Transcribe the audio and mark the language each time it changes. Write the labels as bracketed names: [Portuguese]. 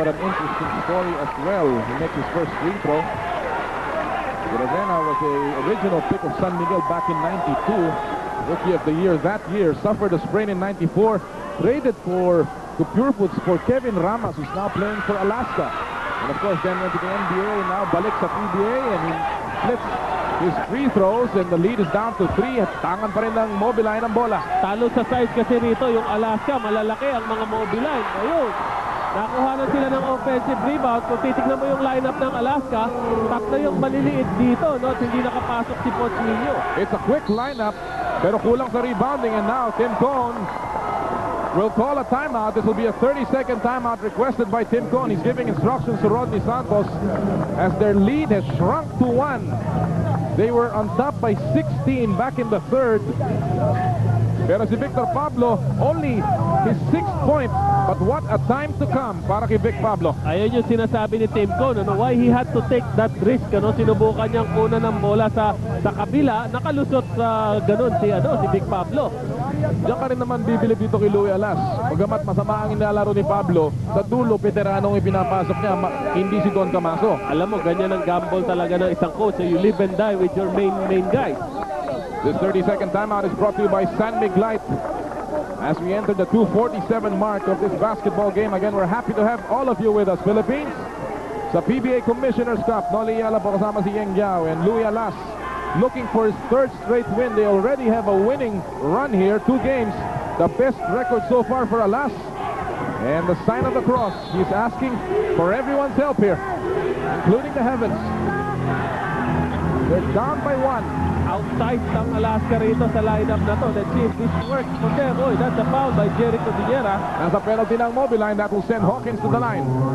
[English] What an interesting story as well. He makes his first free throw. Ravena was the original pick of San Miguel back in 92. Rookie of the year that year. Suffered a sprain in 94. Traded to Purefoods for Kevin Ramos, who's now playing for Alaska. And of course, then went to the NBA, and now [Filipino] balik sa [English] PBA, and he splits his free throws, and the lead is down to 3. [Filipino] At tangan pa rin ng Mobiline ang bola. Talo sa size kasi rito, yung Alaska, malalaki ang mga Mobiline. Ayun, nakuha na sila ng offensive rebound. Kung titignan mo yung lineup ng Alaska, tatlo yung maliliit dito, no? At hindi nakapasok si Pochillo. [English] It's a quick lineup, [Filipino] pero kulang sa [English] rebounding, and now Tim Cone will call a timeout. This will be a 30-second timeout requested by Tim Cone. He's giving instructions to Rodney Santos as their lead has shrunk to 1. They were on top by 16 back in the third. [Filipino] Pero si [English] Victor Pablo, only his 6th point. But what a time to come [Filipino] para kay [English] Vic Pablo. [Filipino] Ayun yung sinasabi ni Tim Cone, ano, [English] why he had to take that risk. [Filipino] Ano, sinubukan niyang kunan ng bola sa kabila. Nakalusot sa ganun si Vic Pablo. Diyan ka rin naman bibilib dito kay Louie Alas. Bagamat masama ang inalaro ni Pablo, sa dulo, veteranong ipinapasok niya, hindi si Don Camaso. Alam mo, ganyan ang gamble talaga ng isang coach. [English] So you live and die with your main guy. This 30-second timeout is brought to you by San Mig Light. As we enter the 2:47 mark of this basketball game, again, we're happy to have all of you with us. [Filipino] Philippines, sa PBA Commissioner's Cup, Noli Ayala po kasama si Yeng Giao and Louie Alas. [English] Looking for his 3rd straight win. They already have a winning run here. 2 games. The best record so far for Alas. And the sign of the cross. He's asking for everyone's help here, including the heavens. They're down by 1. [Filipino] Outside ang Alaska rito sa lineup na to. [English] Let's see if this works for them. Oy, that's a foul by Jericho Villera. [Filipino] Nasa penalty ng Mobiline. [English] That will send Hawkins to the line.